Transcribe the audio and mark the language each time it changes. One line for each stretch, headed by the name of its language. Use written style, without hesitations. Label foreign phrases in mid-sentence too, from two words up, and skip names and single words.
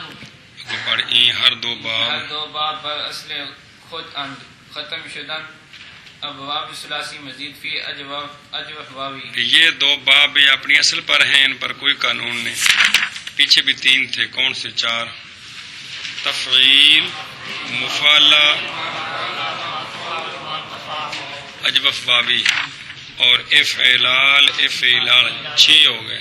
Persian: پر این ہر دو ہر باب دو باب پر اصل خود اند ختم شدن ابواب ثلاثی مزید فی اجوف واوی.
Urdu: یہ دو باب بھی اپنی اصل پر ہیں ان پر کوئی قانون نہیں. پیچھے بھی تین تھے کون سے چار تفعیل مفعلہ اجوف واوی اور افعلال افعلال 6 ہو گئے.